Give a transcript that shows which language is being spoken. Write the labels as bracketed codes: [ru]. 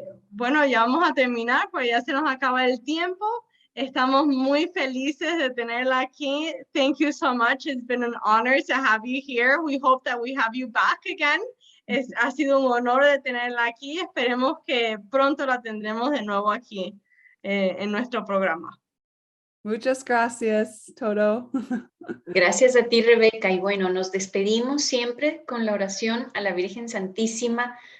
[es] Bueno, ya vamos a terminar, pues ya se nos acaba el tiempo. Estamos muy felices de tenerla aquí. [en] Thank you so much. It's been an honor to have you here. We hope that we have you back again. [es] Ha sido un honor de tenerla aquí. Esperemos que pronto la tendremos de nuevo aquí en nuestro programa. Muchas gracias, Toto. Gracias a ti, Rebeca. Y bueno, nos despedimos siempre con la oración a la Virgen Santísima